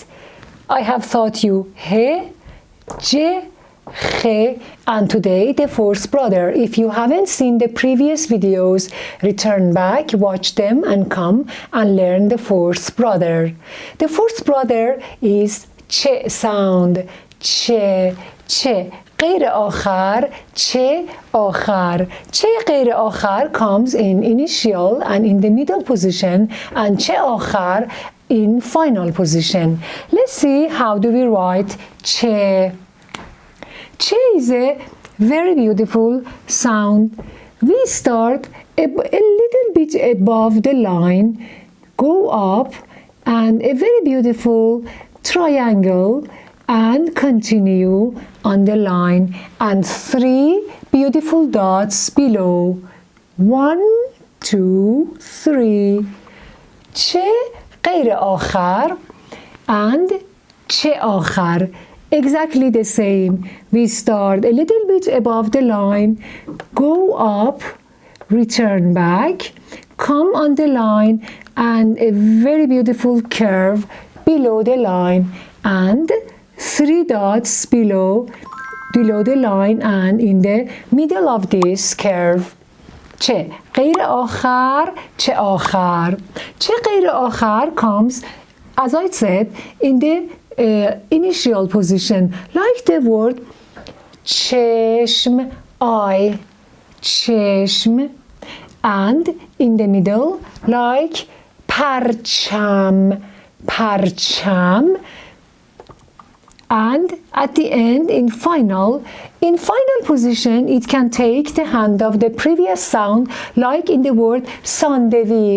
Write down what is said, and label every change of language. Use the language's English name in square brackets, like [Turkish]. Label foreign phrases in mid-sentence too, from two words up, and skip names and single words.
[English] I have taught you he, je, khe, and today the fourth brother. If you haven't seen the previous videos, return back, watch them and come and learn the fourth brother. The fourth brother is che sound, che, che. [Persian] غیر آخر چه آخر چه غیر آخر [English] comes in initial and in the middle position and [Persian] چه آخر [English] in final position. Let's see how do we write che. Che is a very beautiful sound. We start a little bit above the line, go up and a very beautiful triangle and continue on the line and three beautiful dots below. 1, 2, 3. [Persian] چه غیر آخر and چه آخر. [English] Exactly the same. We start a little bit above the line, go up, return back, come on the line and a very beautiful curve below the line and three dots below the line and in the middle of this curve. [Persian] چه غیر آخر چه آخر. چه غیر آخر [English] comes, as I said, in the initial position, like the word [Persian] چشم, eye, چشم, [English] and in the middle like پرچم, پرچم, and at the end in final position it can take the hand of the previous sound, like in the word sandwich.